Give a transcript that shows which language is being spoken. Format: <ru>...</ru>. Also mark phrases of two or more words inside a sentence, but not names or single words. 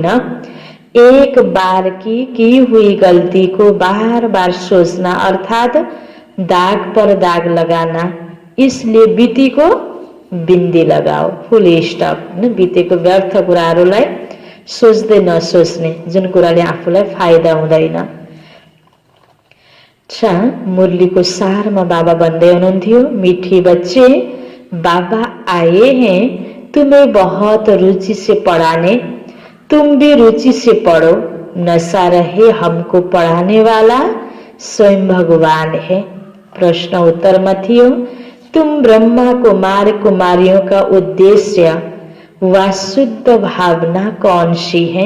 <hi>एक बार की हुई गलती को बार बार सोचना अर्थात दाग पर दाग लगाना, इसलिए बिती को बिन्दी लगाओ।</hi> <en>full stop.</en> <ne>बितेको व्यर्थ कुराहरूलाई सोच्दै नसोच्ने, जुन कुराले आफूलाई फाइदा हुँदैन। अच्छा, मुरलीको सारमा बाबा भन्दै हुनुहुन्थ्यो,</ne> <hi>मीठी बच्चे बाबा आए हैं तुम्हें बहुत रुचि से पढ़ाने, तुम भी रुचि से पढ़ो। नशा रहे हमको पढ़ाने वाला स्वयं भगवान है। प्रश्न उत्तर में थियो, तुम ब्रह्मा कुमार कुमारियों का उद्देश्य व शुद्ध भावना कौन सी है?</hi>